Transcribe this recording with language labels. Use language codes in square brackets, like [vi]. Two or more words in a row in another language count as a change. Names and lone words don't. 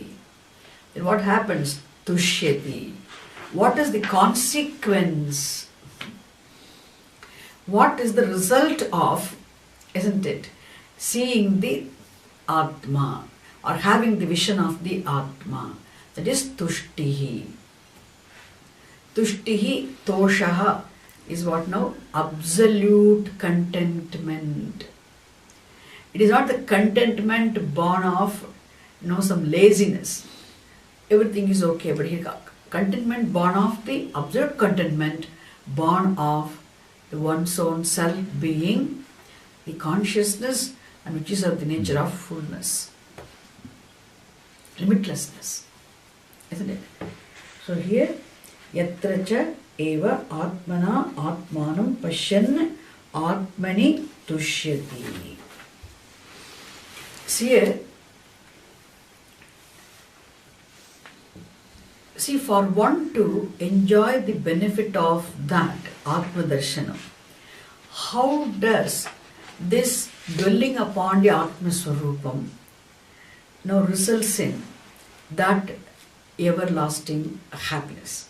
[en] Then what happens? Tushyati. What is the consequence? What is the result of, isn't it, seeing the Atma or having the vision of the Atma? That is tushtihi. [sa] Tushtihi toshaha [en] is what now? Absolute contentment. It is not the contentment born of some laziness. Everything is okay, but here contentment born of the absolute contentment, born of the one's own self being, the consciousness, and which is of the nature of fullness, limitlessness, isn't it? So here, [sa] yatra cha eva atmana atmanam pashyan atmani tushyati. [en] See, for one to enjoy the benefit of that Atma Darshanam, how does this dwelling upon the Atma Swarupam now results in that everlasting happiness?